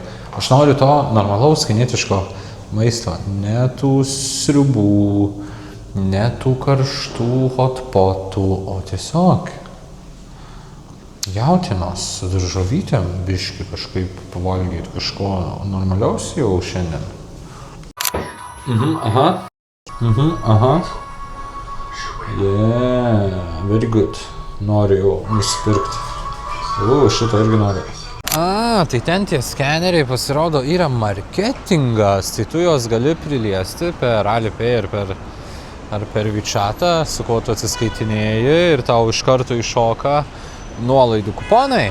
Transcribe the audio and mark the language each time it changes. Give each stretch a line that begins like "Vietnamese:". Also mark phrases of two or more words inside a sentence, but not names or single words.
Lithuanian: Aš noriu to normalaus kinietiško maisto, ne tų sriubų, ne tų karštų hotpotų, o tiesiog jautienos su daržovytėm biškį kažkaip pavalgyti kažko normaliaus jau šiandien.
English: Aha. Yeah, very good.
Lithuanian: Noriu jau nusipirkti. Šitą irgi noriu. Tai ten tie skeneriai pasirodo yra marketingas, tai tu juos gali priliesti per Alipay ar per WeChatą, su kuo tu atsiskaitinėji ir tau iš karto iššoka nuolaidų kuponai.